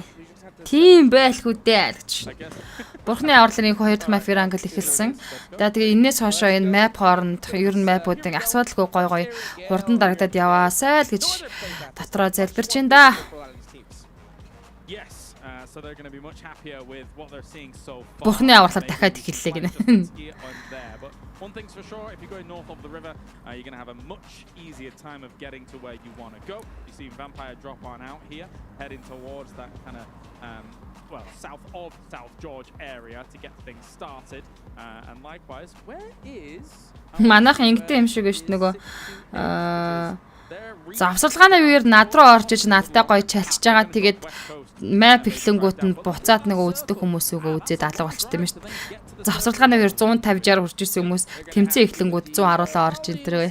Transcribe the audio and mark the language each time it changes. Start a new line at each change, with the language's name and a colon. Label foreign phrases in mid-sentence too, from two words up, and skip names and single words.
Mongolian: Тийм байлгүй дээ гэж. Бурхны авралын 2 дахь map Ирангл эхэлсэн. Тэгээ энэс хоошоо энэ map хооронд ер нь map-уудын асуудалгүй гой хурдан дарагдаад яваасай л гэж дотроо залбирч байна да.
English: So they're going to be much happier with what they're seeing so far.
Mongolian: Бурхны авралаар дахиад эхэллээ гинэ.
English: But one thing's for sure, if you're going north of the river, you're going to have a much easier time of getting to where you want to go. You see Vampire drop on out here, heading towards that kind of south of South George area to get things started. And likewise, where is
Mongolian: Манайх ингэдэй юм шиг шүү дээ нөгөө завсарлагааны үеэр над руу орж иж надтай гоё чалчиж байгаа. Тэгээд map эхлэнгүүт нь буцаад нөгөө үздэг хүмүүсөөгөө үзээд алга болчтой юм шүү дээ. Завсарлагааны үеэр 150-60 хүрч ирсэн хүмүүс тэмцээн эхлэнгүүд 110-аа орж ин тэрвэ.